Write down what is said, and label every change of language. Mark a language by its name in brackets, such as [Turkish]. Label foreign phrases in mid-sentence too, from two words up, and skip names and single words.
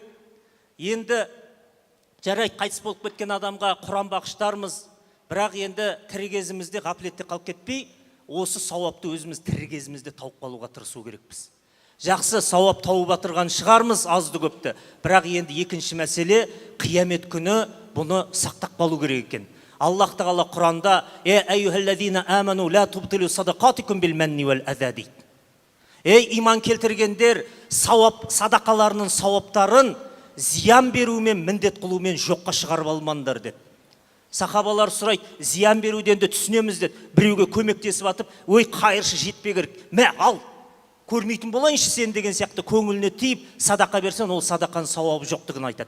[Kazakh] Енді жарайды, қайтыс болып кеткен адамға Құран бағыштармыз, бірақ енді тірі кезімізде ғафлетте қалып кетпей, осы сауапты өзіміз тірі кезімізде тауып қалуға тырысу керекпіз. Жақсы сауап тауып жатырған шығармыз азды көпті, бірақ енді екінші мәселе, қиямет күні бұны сақтап қалу керек екен. Аллах тағала Құранда: [Arabic] "يا أيها الذين آمنوا لا تبطلوا صدقاتكم بالمن والأذى" [Kazakh] дейді. Ей иман келтіргендер, садақаларының сауаптарын зиян берумен, міндет қылумен жоққа шығарып алмаңдар деді. Сахабалар сұрайды: зиян беруден де түсінеміз деді. Біреуге көмектесіп атып, ой қайыршы жетпей керек, мә ал, көрмейтін болайыншы сен деген сияқты көңіліне тиіп садақа берсен, ол садақаның сауабы жоқтығын айтады.